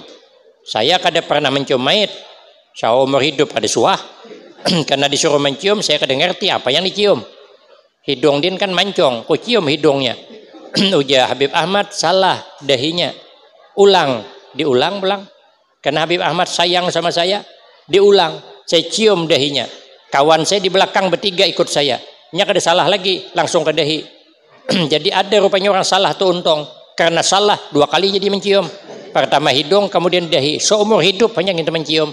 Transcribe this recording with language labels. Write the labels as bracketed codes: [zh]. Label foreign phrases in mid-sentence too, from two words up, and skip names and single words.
[id] Saya kada pernah mencium mayit. Saya umur hidup kada suah. Karena disuruh mencium saya kada ngerti apa yang dicium. Hidung din kan mancong, ku cium hidungnya. Ujar Habib Ahmad salah dahinya. Diulang pulang. Karena Habib Ahmad sayang sama saya, diulang. Saya cium dahinya. Kawan saya di belakang bertiga ikut saya. Nya kada salah lagi, langsung ke dahi. Jadi ada rupanya orang salah tuh untung. Karena salah 2 kali jadi mencium. Pertama hidung, kemudian dahi. Seumur hidup hanya kita mencium.